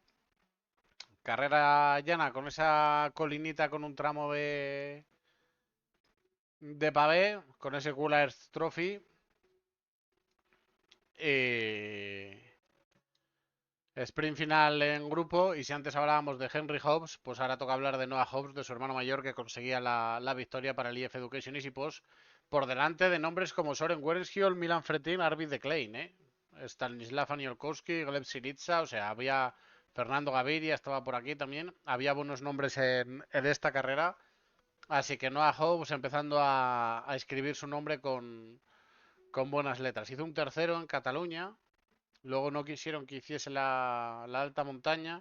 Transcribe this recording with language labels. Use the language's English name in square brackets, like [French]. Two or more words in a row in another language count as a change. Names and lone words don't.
[Spanish] Carrera llana con esa colinita con un tramo de pavé, con ese Cooler Trophy. Sprint final en grupo. Y si antes hablábamos de Henry Hobbs, pues ahora toca hablar de Noah Hobbs, de su hermano mayor, que conseguía la victoria para el EF Education Easy Post por delante de nombres como Soren Werenskiol, Milan Fretin, Arvid de Klein, Stanislav Aniolkowski, Gleb Syriza, o sea, había Fernando Gaviria, estaba por aquí también. Había buenos nombres en esta carrera. Así que Noah Hobbs empezando a escribir su nombre con buenas letras. Hizo un tercero en Cataluña. Luego no quisieron que hiciese la alta montaña.